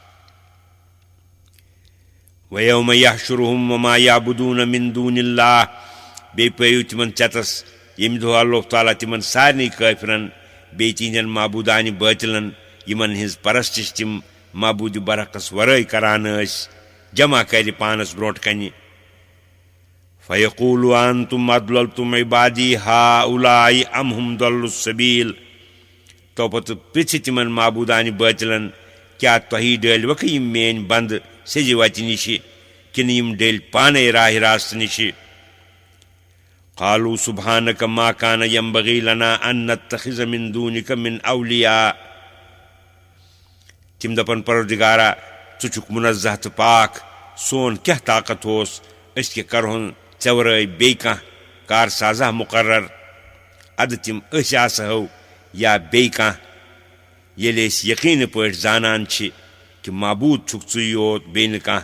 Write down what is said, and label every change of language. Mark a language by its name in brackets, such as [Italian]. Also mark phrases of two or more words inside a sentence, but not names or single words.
[Arabic] وَیَوْمَ یحشُرُہُم وَما یعبُدوٗنَ مِن دوٗنِ اللہِ [Kashmiri] بیٚیہِ پٲیِو تِمن ژٮ۪تس ییٚمہِ دۄہ اللہ تعالیٰ تِمن سارنٕے کٲفرن بیٚیہِ تِہنٛدٮ۪ن معبوٗدانہِ بٲطِلن یِمن ہٕنٛز پرستش تِم معبوٗدِ برحقس ورٲے کران ٲسۍ جمع کرِ پانس برونٛٹھ کنہِ [Arabic] فَیقوٗلُ أَنتُم أَضْلَلْتُمْ عِبَادِی ہَؤُلَاءِ أَمْ هُمْ ضَلُّوا السَّبِیٖل [Kashmiri] توپتہٕ پرٛژھِ تِمن معبوٗدانہِ بٲطِلن کیٛاہ تۄہی ڈٲلۍوکھٕ یِم میٲنۍ بنٛدٕ سیٚزِ وتہِ نِشہِ کِنہٕ یِم ڈٔلۍ پانے راہِ راستہٕ نِشہِ [Arabic] قالوٗ سُبحانَکَ ما کانَ ینبغی لنا ان نتخذ من دوٗنِکَ من اولیاء [Kashmiri] تِم دپن پروردگارا ژٕ چھُکھ مُنزہ تہٕ پاک سون کیٛاہ طاقت اوس أسۍ کیٛاہ کرہون ژےٚ ورٲے بیٚیہِ کانٛہہ کار سازا مُقرر اَدٕ تِم أسۍ آسہو یا بیٚیہِ کانٛہہ ییٚلہِ أسۍ یقیٖنہٕ پٲٹھۍ زانان چھِ کہِ معبوٗد چھُکھ ژٕے یوت بیٚیہِ نہٕ کانٛہہ